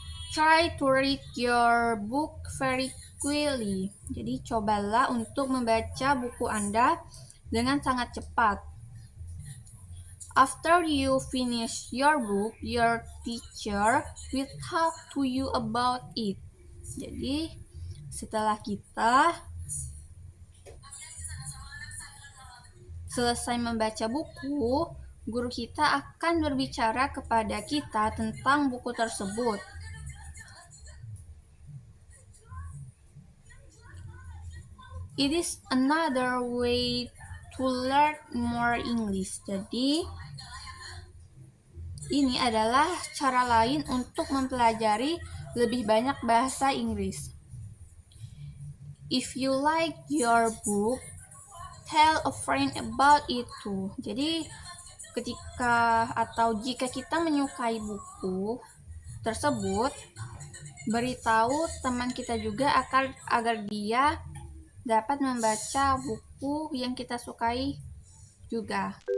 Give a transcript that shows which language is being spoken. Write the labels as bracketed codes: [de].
[en] Try to read your book very quickly. [id] Jadi, cobalah untuk membaca buku Anda dengan sangat cepat. [en] After you finish your book, your teacher will talk to you about it. [id] Jadi, setelah kita selesai membaca buku, guru kita akan berbicara kepada kita tentang buku tersebut. [en] It is another way to learn more English. [id] Jadi, ini adalah cara lain untuk mempelajari lebih banyak bahasa Inggris. [en] If you like your book, tell a friend about it too. [id] Jadi, jika kita menyukai buku tersebut, beritahu teman kita juga agar dia dapat membaca buku yang kita sukai juga.